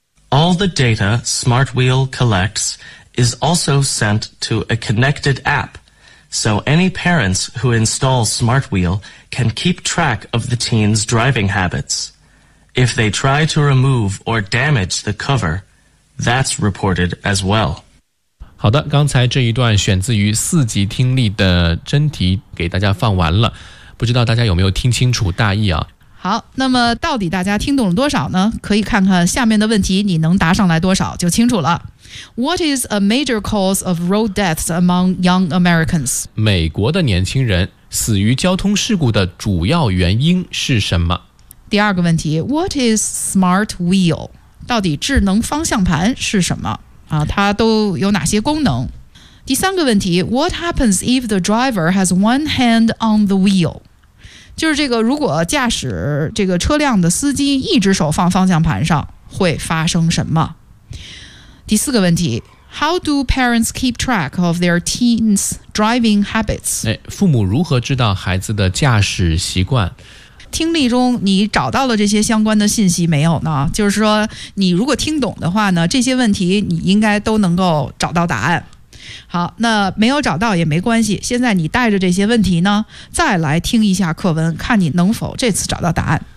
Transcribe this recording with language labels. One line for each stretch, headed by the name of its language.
English: All the data SmartWheel collects is also sent to a connected app, so any parents who install SmartWheel can keep track of the teen's driving habits. If they try to remove or damage the cover, that's reported as well.
Chinese: 好的，刚才这一段选自于四级听力的真题给大家放完了，不知道大家有没有听清楚大意啊？好，那么到底大家听懂了多少呢？可以看看下面的问题，你能答上来多少就清楚了。
English: What is a major cause of road deaths among young Americans?
Chinese: 美国的年轻人死于交通事故的主要原因是什么？第二个问题，
English: What is smart wheel?
Chinese: 到底智能方向盘是什么啊，它都有哪些功能？第三个问题
English: ，What happens if the driver has one hand on the wheel？
Chinese: 就是这个，如果驾驶这个车辆的司机一只手放方向盘上，会发生什么？第四个问题
English: ，How do parents keep track of their teens' driving habits？
Chinese: 哎，父母如何知道孩子的驾驶习惯？听力中你找到了这些相关的信息没有呢？就是说你如果听懂的话呢，这些问题你应该都能够找到答案。好，那没有找到也没关系，现在你带着这些问题呢再来听一下课文，看你能否这次找到答案。